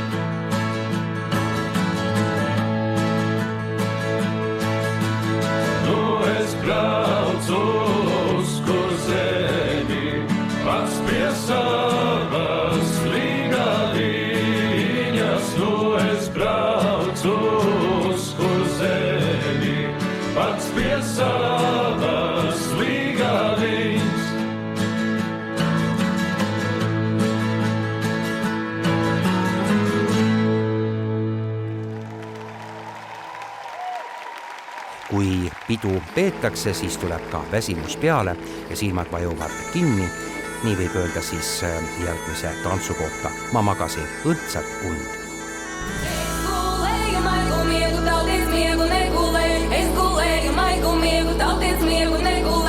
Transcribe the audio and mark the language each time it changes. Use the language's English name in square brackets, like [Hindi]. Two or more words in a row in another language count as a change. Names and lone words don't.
[Latvian] Nu es braucu uz kur zemi, pats pie savas līga viņas. Nu es braucu uz kur zemi, pats pie savas līga viņas. [Estonian] Kui pidu peetakse, siis tuleb ka väsimus peale ja silmad vajuvad kinni. Nii võib öelda siis järgmise tantsu kohta. Ma magasin õndsat und. [Latvian] Es gulēju maigu miegu, tauties miegu negulē. Es gulēju maigu miegu, tauties miegu negulē.